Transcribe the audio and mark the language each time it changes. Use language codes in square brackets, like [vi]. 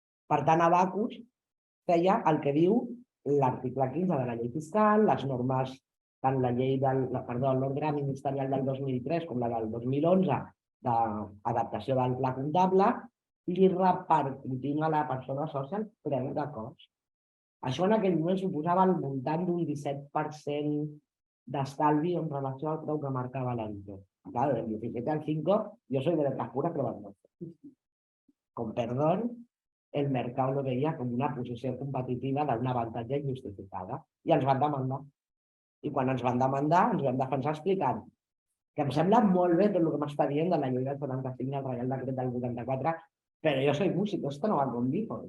[ca] Per tant, Abacus feia el que diu l'article 15 de la llei fiscal, les normes, tant la llei l'ordre ministerial del 2003 com la del 2011 d'adaptació del pla comptable, li repercutint a la persona sòcia el preu de cost. Això en aquell moment suposava al voltant d'un 17% d'estalvi en relació al preu que marcava l'editor. [es] Claro, del 17 al 5, yo soy de letras puras, pero bueno. Con perdón, [ca] el mercat lo veia com una posició competitiva d'una avantatge injustificada i ens van demandar. I quan ens van demandar ens vam defensar explicant que em sembla molt bé tot el que m'està dient de la llei del 75 i el Reial Decret del 84, però jo soy músic, [es] esto no va conmigo.